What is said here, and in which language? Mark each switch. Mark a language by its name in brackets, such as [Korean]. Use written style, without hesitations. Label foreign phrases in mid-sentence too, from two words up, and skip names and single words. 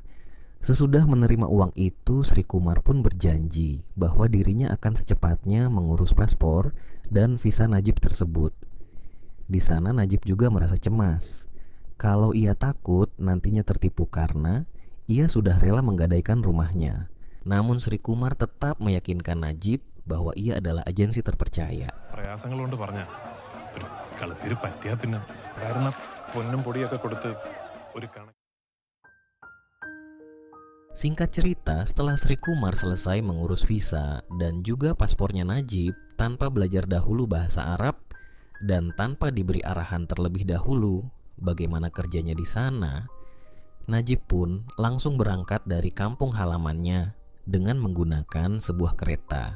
[Indonesian] Sesudah menerima uang itu, Sri Kumar pun berjanji bahwa dirinya akan secepatnya mengurus paspor dan visa Najib tersebut. Di sana Najib juga merasa cemas kalau ia takut nantinya tertipu karena ia sudah rela menggadaikan rumahnya. Namun Sri Kumar tetap meyakinkan Najib bahwa ia adalah agensi terpercaya. [Malayalam] പ്രയാസങ്ങളുണ്ട് പറഞ്ഞ കളത്തിൽ പറ്റിയാ പിന്നെ കാരണം പൊന്നും പൊടിയൊക്കെ കൊടുത്ത് ഒരു കണക്ക്. [Indonesian] Singkat cerita, setelah Sri Kumar selesai mengurus visa dan juga paspornya Najib tanpa belajar dahulu bahasa Arab dan tanpa diberi arahan terlebih dahulu bagaimana kerjanya di sana, Najib pun langsung berangkat dari kampung halamannya dengan menggunakan sebuah kereta.